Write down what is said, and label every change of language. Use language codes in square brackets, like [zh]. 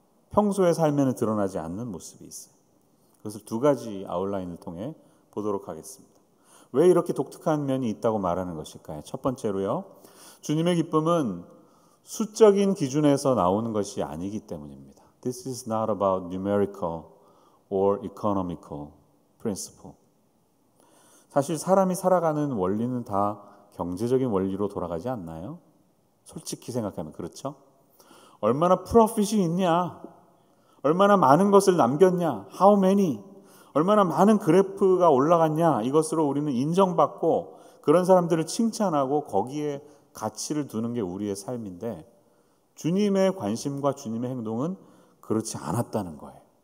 [ko] 평소의 삶에는 드러나지 않는 모습이 있어요. 그것을 두 가지 아웃라인을 통해 보도록 하겠습니다. 왜 이렇게 독특한 면이 있다고 말하는 것일까요? 첫 번째로요, 주님의 기쁨은 수적인 기준에서 나오는 것이 아니기 때문입니다. [en] This is not about numerical or economical principle. [ko] 사실 사람이 살아가는 원리는 다 경제적인 원리로 돌아가지 않나요? 솔직히 생각하면 그렇죠? 얼마나 프로핏이 있냐? 얼마나 많은 것을 남겼냐? [en] How many? [ko] 얼마나 많은 그래프가 올라갔냐? 이것으로 우리는 인정받고 그런 사람들을 칭찬하고 거기에 가치를 두는 게 우리의 삶인데, 주님의 관심과 주님의 행동은 그렇지 않았다는 거예요.